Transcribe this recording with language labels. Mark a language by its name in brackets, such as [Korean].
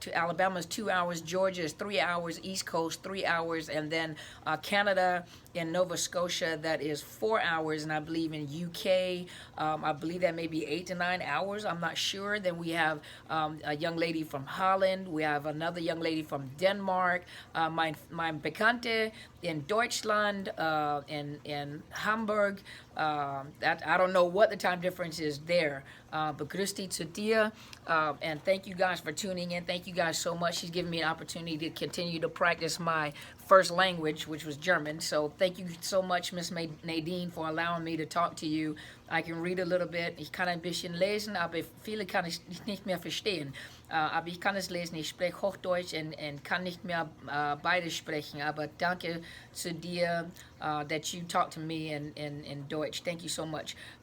[English] Alabama is 2 hours. Georgia is 3 hours. East Coast, 3 hours. And then Canada and Nova Scotia, that is 4 hours. And I believe in UK, I believe that may be 8 to 9 hours. I'm not sure. Then we have a young lady from Holland. We have another young lady from Denmark. [German] Mein Bekannte in Deutschland, in Hamburg. [English] That I don't know what the time difference is there. [German] But Christi zu dir. [English] And thank you guys for tuning in. Thank you guys so much. She's given me an opportunity to continue to practice my first language, which was German. So thank you so much, Miss Nadine, for allowing me to talk to you. I can read a little bit. [German] Ich kann ein bisschen lesen, aber viele kann ich nicht mehr verstehen. Aber ich kann es lesen. Ich spreche Hochdeutsch und kann nicht mehr beides sprechen. Aber danke zu dir [English] that you talk to me in Deutsch. Thank you so much.